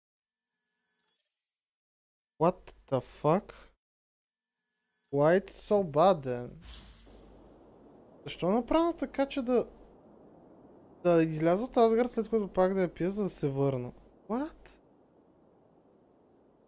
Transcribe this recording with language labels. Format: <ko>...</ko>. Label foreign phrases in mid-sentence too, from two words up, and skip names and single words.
<en>What the fuck? Why it's so bad then?</en> <bg>Защо направя така, че да изляза от Асгард, след което пак да я пия, за да се върна?</bg> <en>What?</en>